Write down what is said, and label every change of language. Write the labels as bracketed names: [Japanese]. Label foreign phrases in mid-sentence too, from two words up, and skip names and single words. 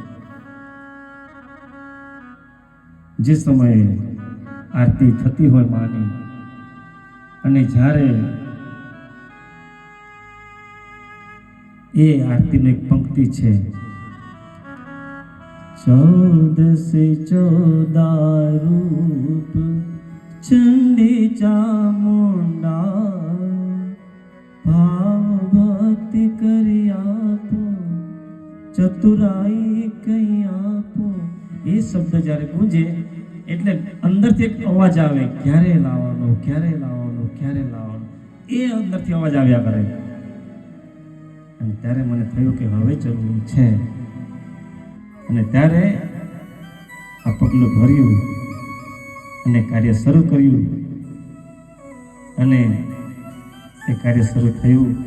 [Gujarati] જે સમયે આરતી થતી હોય માની, અને જ્યારે એ આરતીની એક પંક્તિ છે, 14 સે 14 રૂપ ચંડી ચામુંડા, ભાવ ભક્તિ કરી આપો, ચતુરાઈ કઈ આપો. એ શબ્દ જ્યારે ગુંજે એટલે અંદરથી એક અવાજ આવે, ક્યારે લાવવાનો, ક્યારે લાવવાનો, ક્યારે લાવવાનો, એ અંદરથી અવાજ આવ્યા કરે. અને ત્યારે મને થયું કે હવે જરૂર છે, અને ત્યારે આ પગલું ભર્યું અને કાર્ય શરૂ કર્યું, અને એ કાર્ય શરૂ થયું.